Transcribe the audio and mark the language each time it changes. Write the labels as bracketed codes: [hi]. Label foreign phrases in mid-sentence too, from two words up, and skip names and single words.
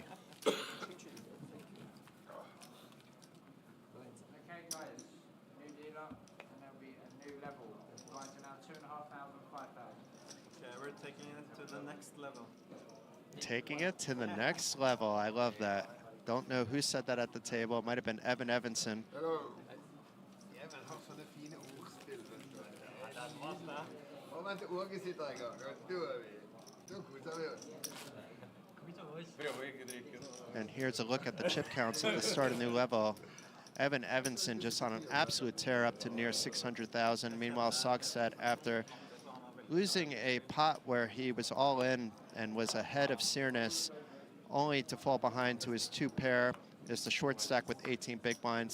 [en] Okay, guys, new dealer, and there'll be a new level. Blinds are now 2,500, 5,000. Okay, we're taking it to the next level. Taking it to the next level. I love that. Don't know who said that at the table. It might have been Evan Evanson. Hello. [no] Even har sånne fine ordspill. Og mens Åge sitter en gang, da koser vi oss. [en] And here's a look at the chip counts at the start of new level. Evan Evanson just on an absolute tear up to near 600,000. Meanwhile, Sogstad, after losing a pot where he was all in and was ahead of Sirnes, only to fall behind to his 2 pair, is the short stack with 18 big blinds.